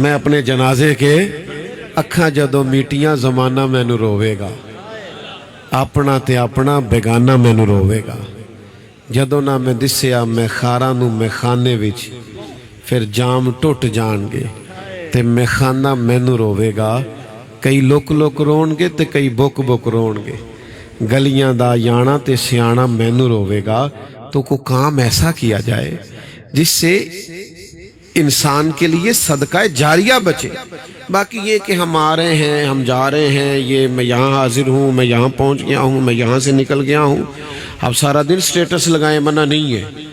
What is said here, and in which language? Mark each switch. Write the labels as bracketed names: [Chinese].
[Punjabi] میں اپنے جنازے کے اکھاں جدوں میٹیاں زمانہ مینوں روے گا، اپنا تے اپنا بیگانہ مینوں روے گا. جدوں نہ میں دسیا میں خاراں نوں میں خانے وچ، پھر جام ٹوٹ جان گے تے میں خانہ مینوں روے گا. کئی لک لک رون گے تے کئی بک بک رون گے، گلیاں دا یانا تے سیانا مینوں روے گا. [Urdu] تو کوئی کام ایسا کیا جائے جس سے انسان کے لیے صدقہ جاریہ بچے. باقی یہ کہ ہم آ رہے ہیں، ہم جا رہے ہیں، یہ میں یہاں حاضر ہوں، میں یہاں پہنچ گیا ہوں، میں یہاں سے نکل گیا ہوں، اب سارا دن سٹیٹس لگائیں، منع نہیں ہے.